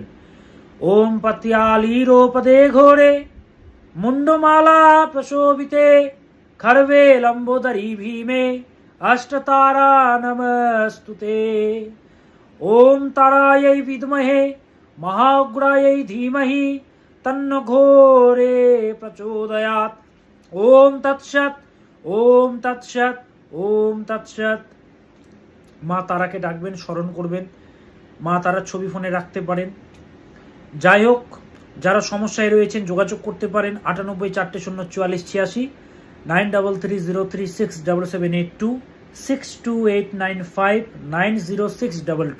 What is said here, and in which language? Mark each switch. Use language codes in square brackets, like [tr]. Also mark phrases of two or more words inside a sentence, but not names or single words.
[sa] ওম পত্যালীরোপদে ঘোরে মুন্ডমালা প্রশোভিতে খর্বে লম্বোদরি ভীমে অষ্টতারা নমস্তুতে। ওম তারাयै বিদ্মহে মহাউগ্রাयै ধীমহি তন্ন ঘোরে প্রচোদয়াৎ। ওম তৎসৎ, ওম তৎসৎ, ওম তৎসৎ। [bn] মা তারাকে ডাকবেন, স্মরণ করবেন। মা তারার ছবি ফোনে রাখতে পারেন। যাই হোক, যারা সমস্যায় রয়েছেন যোগাযোগ করতে পারেন 98 400 44 86, 9330367782, 6289590622।